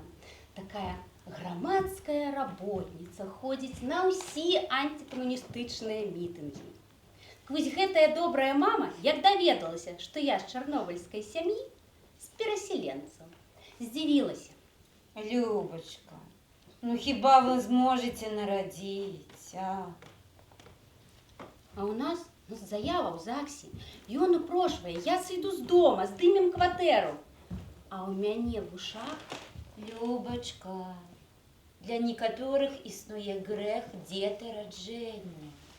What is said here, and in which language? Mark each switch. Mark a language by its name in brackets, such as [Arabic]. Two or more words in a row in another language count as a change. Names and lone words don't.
[Belarusian] Такая грамадская работница, ходзіць на ўсе антикамуністычныя мітынгі. Вось гэтая добрая мама, як даведалася, што я з чарнобыльскай сям'і, з пераселенцаў, здзівілася. Любочка, ну хіба ви зможете нарадзіць, а? А у нас заява ў ЗАГСе, ён упрошвае, я сыйду з дома, здымем кватэру. А ў мяне в ушах: Любочка, для некаторых існуе грэх дзетараджэння.